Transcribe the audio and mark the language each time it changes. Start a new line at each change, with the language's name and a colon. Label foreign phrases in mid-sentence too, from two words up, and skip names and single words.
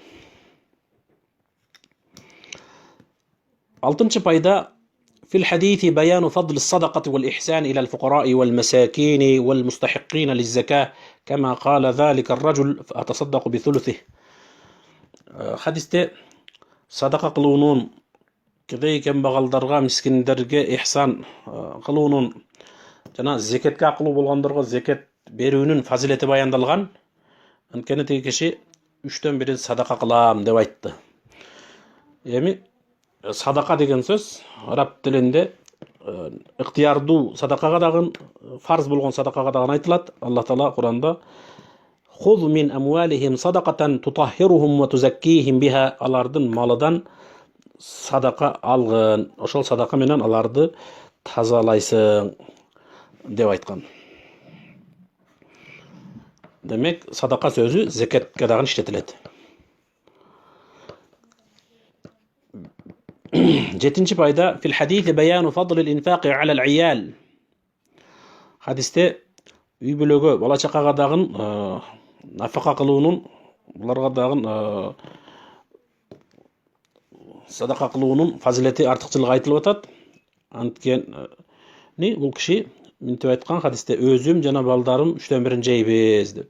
Kyrgyz: Алтынчы пайда
Arabic: في الحديث بيان فضل الصدقة والإحسان إلى الفقراء والمساكين والمستحقين للزكاة كما قال ذلك الرجل فأتصدق بثلثه.
Kyrgyz: Hadiste sadaqa kılуунун кедей кембагалдарга, мискиндерге ihsan кылуунун жана зекетке акылуу болгондорго зекет берүүнүн фазилети баяндалган. Анткени тиги киши 3төн 1 садака кылам деп айтты. Эми садака деген сөз араб тилинде ыктыярдуу садакага дагы, фарз болгон садакага дагы айтылат. Аллах Таала Куранда
Arabic: "خذ من أموالهم صدقة تطهرهم وتزكيهم بها"
Kyrgyz: алардын малыдан садака алгын. Ошол садака менен аларды тазалайсың деп айткан. Демек, садака сөзү зекетке дагы иштетилет. Жетинчи пайда
Arabic: في الحديث بيان فضل الإنفاق على العيال.
Kyrgyz: Hadiste үй бүлөгө, бала чакага дагы нафака кылуунун, буларга дагы садака кылуунун фазилети, артыкчылыгы айтылып атат. Анткени бул киши минтип айткан хадисте өзүм жана балдарым 3төн 1 жейбиз деп.